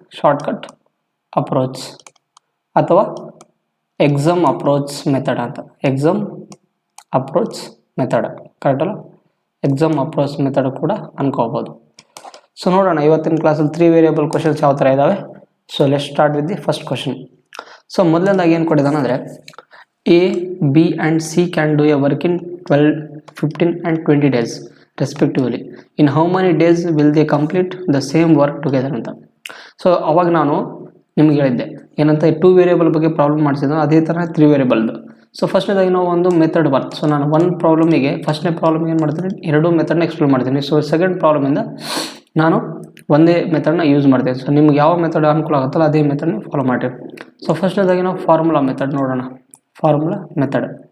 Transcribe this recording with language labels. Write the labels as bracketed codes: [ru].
[kn] Shortcut approach ಅಥವಾ exam approach method ಅಂತ. Exam approach method, correct ಅಲ್ಲ? ಎಕ್ಸಾಮ್ ಅಪ್ರೋಚ್ ಮೆಥಡ್ ಕೂಡ ಅನ್ಕೋಬೋದು. ಸೊ ನೋಡೋಣ ಇವತ್ತಿನ ಕ್ಲಾಸಲ್ಲಿ 3 ವೇರಿಯೇಬಲ್ ಕ್ವಶನ್ಸ್ ಯಾವ ಥರ ಇದ್ದಾವೆ. [en] So let start with the first question. [kn] So ಮೊದಲನೇದಾಗಿ ಏನು ಕೊಟ್ಟಿದ್ದಾನೆ ಅಂದರೆ [en] A, B and C can do a work in 12, 15 and 20 days respectively. In how many days will they complete the same work together ಅಂತ. [kn] So ಅವಾಗ ನಾನು ನಿಮ್ಗೆ ಹೇಳಿದ್ದೆ ಏನಂತ, 2 ವೇರಿಯೇಬಲ್ ಬಗ್ಗೆ ಪ್ರಾಬ್ಲಮ್ ಮಾಡಿಸಿದ್ದು, ಅದೇ ಥರ 3 ವೇರಿಯೇಬಲ್ದು. ಸೊ ಫಸ್ಟ್ನೇದಾಗಿ ನಾವು ಒಂದು ಮೆಥಡ್ 1. ಸೊ ನಾನು 1 ಪ್ರಾಬ್ಲಮಿಗೆ ಫಸ್ಟ್ನೇ ಪ್ರಾಬ್ಲಮ್ಗೆ ಏನು ಮಾಡ್ತೀನಿ, 2 ಮೆಥಡ್ನ ಎಕ್ಸ್ಪ್ಲೇನ್ ಮಾಡ್ತೀನಿ. ಸೊ ಸೆಕೆಂಡ್ ಪ್ರಾಬ್ಲಮಿಂದ ನಾನು ಒಂದೇ ಮೆಥಡ್ನ ಯೂಸ್ ಮಾಡ್ತೀನಿ. ಸೊ ನಿಮ್ಗೆ ಯಾವ ಮೆಥಡ್ ಅನುಕೂಲ ಆಗುತ್ತಲ್ಲ ಅದೇ ಮೆಥಡ್ನ ಫಾಲೋ ಮಾಡಿರಿ. ಸೊ ಫಸ್ಟ್ನೇದಾಗಿ ನಾವು ಫಾರ್ಮುಲಾ ಮೆಥಡ್ ನೋಡೋಣ. Formula method.